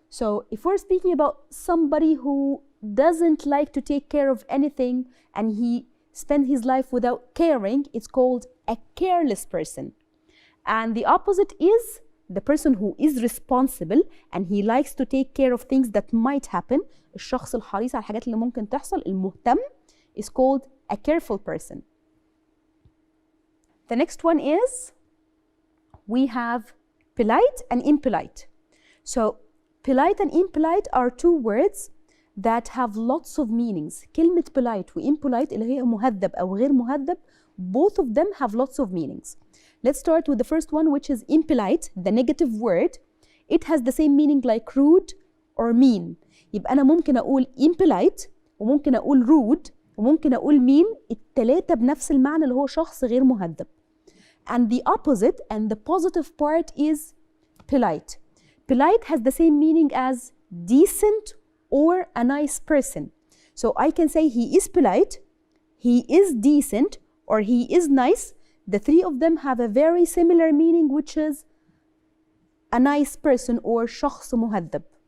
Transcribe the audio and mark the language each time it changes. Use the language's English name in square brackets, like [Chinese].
[English] So if we're speaking about somebody who doesn't like to take care of anything and he spends his life without caring, it's called a careless person. And the opposite is the person who is responsible and he likes to take care of things that might happen. [Arabic] الشخص الحريص على الحاجات اللي ممكن تحصل، المهتم، [English] is called a careful person. The next one is we have polite and impolite. So polite and impolite are two words that have lots of meanings. [Arabic] كلمة polite و impolite اللي هي مهذب أو غير مهذب, [English] both of them have lots of meanings. Let's start with the first one, which is impolite, the negative word. It has the same meaning like rude or mean. [Arabic] يبقى أنا ممكن أقول impolite وممكن أقول rude وممكن أقول mean، التلاتة بنفس المعنى اللي هو شخص غير مهذب. [English] And the opposite and the positive part is polite. Polite has the same meaning as decent or a nice person. So I can say he is polite, he is decent, or he is nice. The three of them have a very similar meaning, which is a nice person or [Arabic] شخص مهذب.